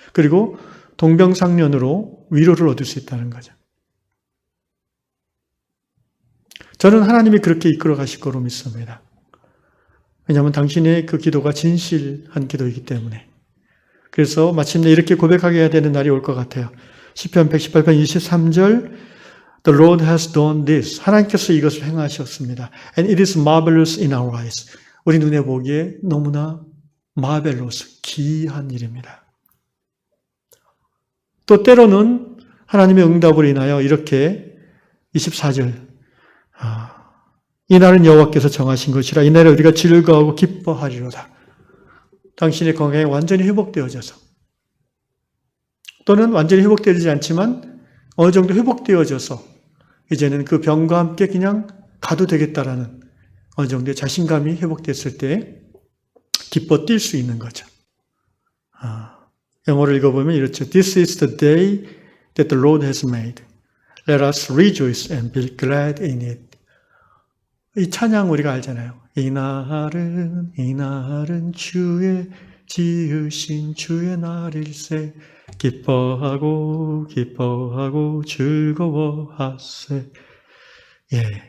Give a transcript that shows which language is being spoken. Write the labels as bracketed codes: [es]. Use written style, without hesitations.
[ko] 그리고 동병상련으로 위로를 얻을 수 있다는 거죠. 저는 하나님이 그렇게 이끌어 가실 거로 믿습니다. 왜냐하면 당신의 그 기도가 진실한 기도이기 때문에. 그래서 마침내 이렇게 고백하게 해야 되는 날이 올 것 같아요. 시편 118편 23절 [en] The Lord has done this. [ko] 하나님께서 이것을 행하셨습니다. [en] And it is marvelous in our eyes. [ko] 우리 눈에 보기에 너무나 marvelous, 기이한 일입니다. 또 때로는 하나님의 응답으로 인하여 이렇게 24절 이 날은 여호와께서 정하신 것이라 이 날에 우리가 즐거워하고 기뻐하리로다. 당신의 건강이 완전히 회복되어져서 또는 완전히 회복되지 않지만 어느 정도 회복되어져서 이제는 그 병과 함께 그냥 가도 되겠다라는 어느 정도의 자신감이 회복됐을 때 기뻐 뛸 수 있는 거죠. 영어를 읽어보면 이렇죠. [en] This is the day that the Lord has made. Let us rejoice and be glad in it. [ko] 이 찬양 우리가 알잖아요. 이 날은 주의 지으신 주의 날일세. 기뻐하고 즐거워하세. 예.